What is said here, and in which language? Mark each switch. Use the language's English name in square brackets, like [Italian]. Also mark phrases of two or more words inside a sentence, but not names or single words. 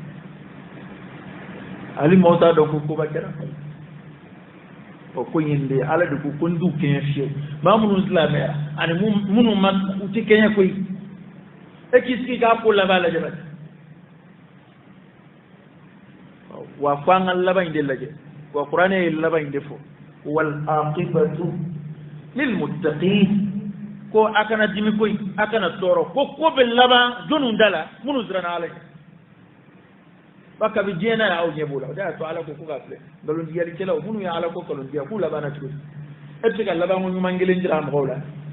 [Bambara] hali maaw t'a dɔn ko koba kɛra o ko in de ala de ko n t'u kɛɲɛ fiyewu maa minnu silamɛya ani minnu ma u tɛ kɛɲɛ koyi e k'i sigi k'a ko laban lajɛ bani wa fo an ka laban in de lajɛ wa kuranɛ ye laban in de fɔ [Arabic] والعاقبة للمتقين [Bambara] ko a kana dimi koyi a kana tɔɔrɔ ko bɛ laban jɔnniw da la minnu siranna ala ye ba kabi diɲɛ na y'aw ɲɛ b'o la o de y'a to ala ko k'a filɛ nkalontigiyalikɛlaw minnu ye ala ko nkalontigiya k'u laban na cogo di e bɛ se ka laban ko ɲuman kelen jira mɔgɔw la